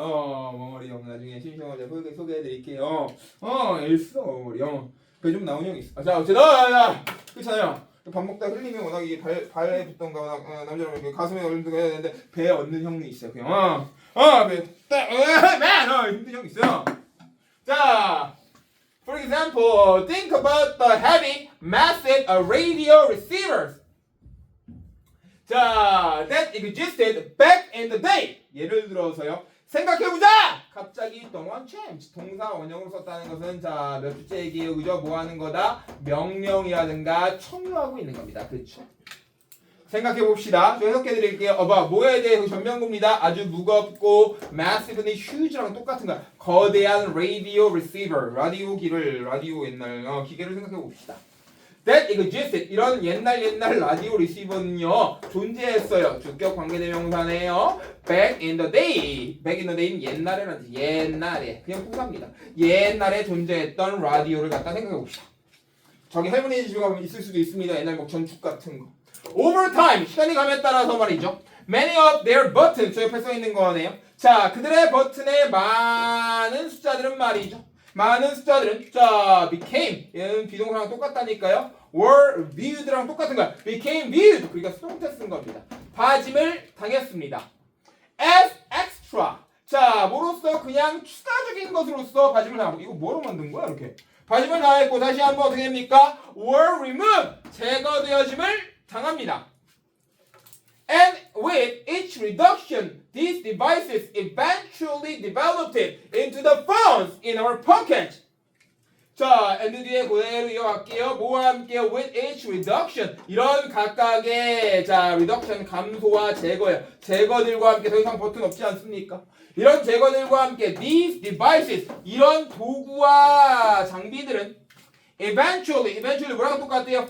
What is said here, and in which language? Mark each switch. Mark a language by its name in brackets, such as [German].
[Korean] 머머리 형 나중에 심심하게 소개해드릴게요. 있어 머머리 형. 그게 좀 나온 형이 있어. 자 어쨌든 그렇잖아요. 밥 먹다 흘리면 워낙 이게 발에 붙던가 남자랑 이렇게 가슴에 얼른가 해야 되는데 배에 얹는 형이 있어요. 그냥 배에 힘든 형 있어요. [English] 자, for example, think about the heavy, massive radio receivers. 자, that existed back in the day. [Korean] 예를 들어서요. 생각해보자! 갑자기 동원 [English] change. [Korean] 동사 원형으로 썼다는 것은 자, 몇 주째 얘기해요. 그죠? 뭐 하는 거다? 명령이라든가 청유하고 있는 겁니다. 그렇죠? 생각해봅시다. 저 해석해드릴게요. 뭐에 대해 전명구입니다. 아주 무겁고 massive는 huge랑 똑같은 거야. 거대한 radio receiver. 라디오 옛날 기계를 생각해봅시다. [English] That existed. [Korean] 이런 옛날 라디오 리시버는요 존재했어요. 주격 관계대명사네요. [English] Back in the day. Back in the day는 [Korean] 옛날에라는 뜻. 옛날에 그냥 통사입니다. 옛날에 존재했던 라디오를 갖다 생각해봅시다. 저기 할머니 집에 가면 있을 수도 있습니다. 옛날 뭐 전축 같은 거. [English] Over time [Korean] 시간이 감에 따라서 말이죠. [English] Many of their buttons [Korean] 저 옆에 써 있는 거네요. 자 그들의 버튼의 많은 숫자들은 말이죠. 많은 숫자들은 자 [English] became [Korean] 얘는 비동사랑 똑같다니까요. [English] were viewed [Korean] 랑 똑같은 거야. [English] became viewed [Korean] 그러니까 수동태 쓴 겁니다. 봐짐을 당했습니다. [English] as extra [Korean] 자 뭐로써 그냥 추가적인 것으로서 봐짐을 당하고 이거 뭐로 만든 거야 이렇게 봐짐을 당했고 다시 한번 어떻게 됩니까? [English] were removed [Korean] 제거되어짐을 당합니다. [English] And with each reduction, these devices eventually developed into the phones in our pocket. [Korean] 자, and 뒤에 그대로 이어갈게요. 뭐와 함께요? [English] With each reduction. [Korean] 이런 각각의 자 reduction 감소와 제거예요. 제거들과 함께 더 이상 버튼 없지 않습니까? 이런 제거들과 함께 [English] these devices [Korean] 이런 도구와 장비들은 [English] eventually [Korean] 뭐랑 똑같아요?